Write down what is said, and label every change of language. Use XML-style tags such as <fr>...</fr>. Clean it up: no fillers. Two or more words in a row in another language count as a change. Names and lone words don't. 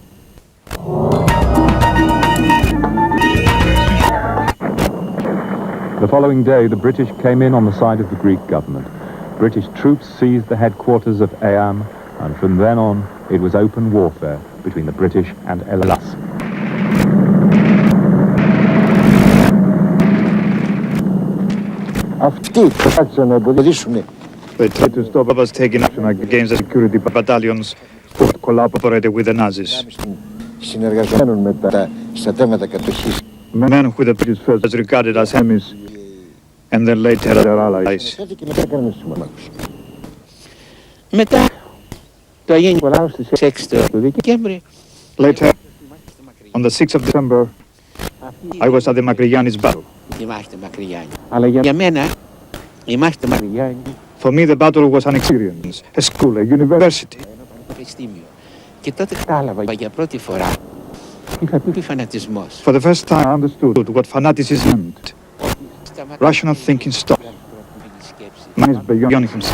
<en>The following day, the British came in on the side of the Greek government. British troops seized the headquarters of EAM, and from then on, it was open warfare between the British and Hellas.</en> <el>Αυτοί προσπάθησαν να εμποδίσουν.</el> <en>They tried to stop us taking action against the security battalions who collaborated with the Nazis.</en> <el>Συνεργαζόμενων με τα στρατεύματα κατοχής.</el> <en>Men who the British first regarded as enemies and then later as their allies.</en> <el>Και μετά κάναμε συμμάχους. Μετά το Αγίου Νικολάου στις 6 του Δεκέμβρη.</el> <en>Later, on the 6th of December, I was at the Makrigiannis battle.</en> <el>Η μάχη του Μακρυγιάννη. Αλλά για μένα η μάχη του Μακρυγιάννη.</el> <en>For me, the battle was an experience, a school, a university.</en> <el>Και τότε κατάλαβα για πρώτη φορά τι φανατισμός.</el> <en>For the first time, I understood what fanaticism meant. Rational thinking stopped. Man is beyond himself.</en>